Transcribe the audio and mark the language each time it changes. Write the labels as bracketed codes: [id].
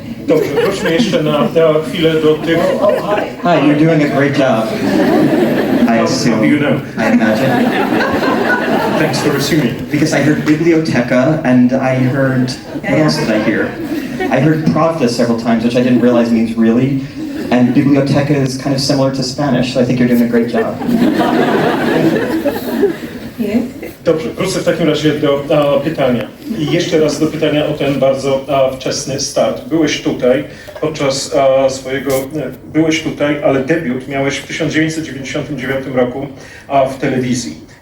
[pl] Dobrze, wróćmy jeszcze na chwilę do tych... [en] Hi, you're doing a great job. I How assume. do you know? I imagine. Thanks for assuming. Because I heard biblioteca and I heard, what else did I hear? I heard pravda several times, which I didn't realize means really. And biblioteca is kind of similar to Spanish, so I think you're doing a great job. [pl] Dobrze, wrócę w takim razie do pytania. I jeszcze raz do pytania o ten bardzo wczesny start. Byłeś tutaj podczas byłeś tutaj, ale debiut miałeś w 1999 roku w telewizji.